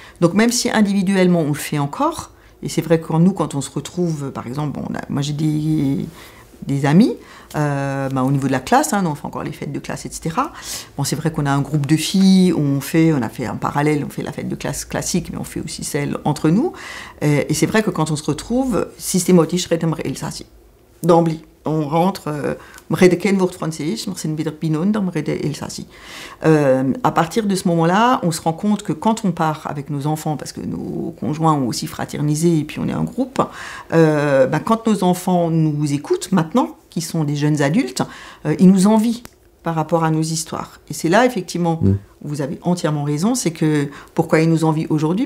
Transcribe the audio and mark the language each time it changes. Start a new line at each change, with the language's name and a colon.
French: Donc même si individuellement on le fait encore, et c'est vrai que nous, quand on se retrouve, par exemple, bon, moi j'ai des amis, au niveau de la classe, hein, on fait encore les fêtes de classe, etc. Bon, c'est vrai qu'on a un groupe de filles, on a fait un parallèle, on fait la fête de classe classique, mais on fait aussi celle entre nous. Et c'est vrai que quand on se retrouve,
German: systématisch reden wir Elsassisch.
French: D'emblée, on rentre,
German: wir reden kein Wort Französisch, wir sind wieder beieinander, wir reden Elsassisch.
French: À partir de ce moment-là, on se rend compte que quand on part avec nos enfants, parce que nos conjoints ont aussi fraternisé et puis on est un groupe, quand nos enfants nous écoutent maintenant, qui sont des jeunes adultes, ils nous envient par rapport à nos histoires. Et c'est là, effectivement, vous avez entièrement raison, c'est que pourquoi ils nous envient aujourd'hui ?